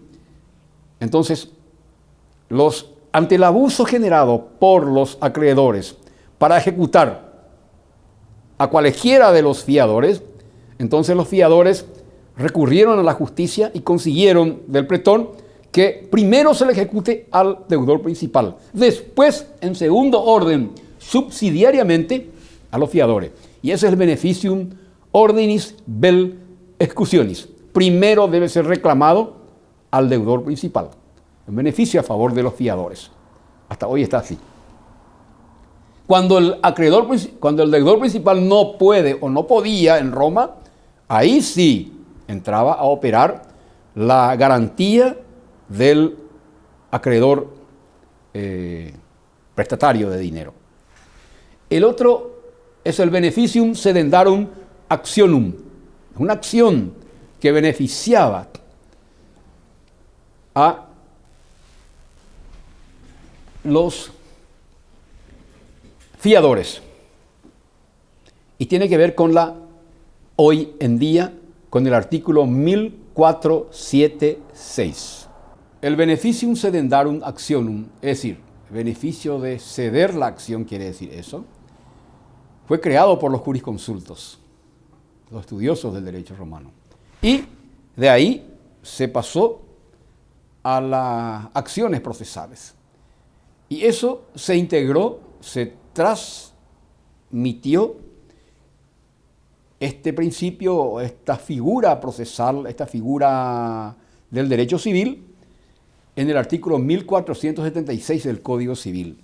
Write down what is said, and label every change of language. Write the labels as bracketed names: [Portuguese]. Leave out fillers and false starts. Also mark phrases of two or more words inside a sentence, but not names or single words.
[Spanish] Entonces, ante el abuso generado por los acreedores para ejecutar a cualquiera de los fiadores, entonces los fiadores recurrieron a la justicia y consiguieron del pretor que primero se le ejecute al deudor principal, después, en segundo orden, subsidiariamente, a los fiadores. Y ese es el [Latin] beneficium ordinis vel executionis. [Spanish] Primero debe ser reclamado al deudor principal. En beneficio a favor de los fiadores. Hasta hoy está así. Cuando el deudor principal no puede o no podía en Roma, ahí sí entraba a operar la garantía del acreedor prestatario de dinero. El otro es el [Latin] beneficium sedendarum actionum, [Spanish] una acción que beneficiaba a los fiadores y tiene que ver con hoy en día con el artículo 1476. El [Latin] beneficium sedendarum actionum, [Spanish] es decir, el beneficio de ceder la acción, quiere decir eso, fue creado por los jurisconsultos, los estudiosos del derecho romano. Y de ahí se pasó a las acciones procesales. Y eso se integró, se transmitió este principio, esta figura procesal, esta figura del derecho civil, en el artículo 1476 del Código Civil.